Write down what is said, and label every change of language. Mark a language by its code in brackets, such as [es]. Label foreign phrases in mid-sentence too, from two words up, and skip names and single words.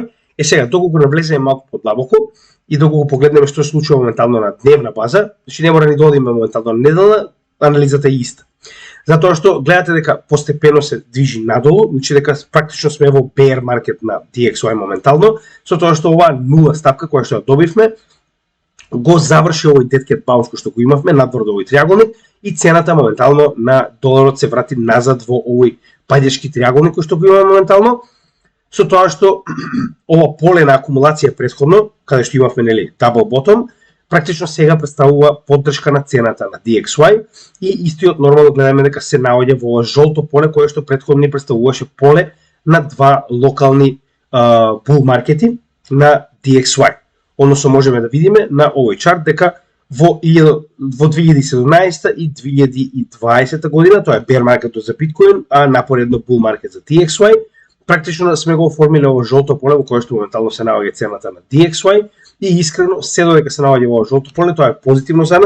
[mk] Сега доколку навлеземе малку подлабоко и доколку погледнеме што се случува моментално на дневна база, значи не мора ни да одиме моментално на неделна, анализата е иста. Затоа што гледате дека постепено се движи надолу, значи дека практично сме во bear маркет на DXY моментално, со тоа што оваа нула стапка која што ја добивме го заврши овој [en] dead cat bounce [mk] кој што го имавме надвор од овој триаголник и цената моментално на доларот се врати назад во овој паѓачки триаголник кој што го имаме моментално, со тоа што ова поле на акумулација претходно, каде што имавме нели [en] double bottom, [mk] практично сега представува поддршка на цената на DXY и истиот нормално гледаме дека се наоѓа во ова жолто поле кое што претходно ни представуваше поле на два локални bull маркети на DXY. односно можеме да видиме на овој чарт дека во 2017 и 2020 година, тоа е bear маркетот за биткоин, а напоредно bull маркет за DXY, практично сме го оформиле ово жолто поле во кое што моментално се наоѓа цената на DXY и искрено се додека се наоѓа во жолто поле, тоа е позитивно за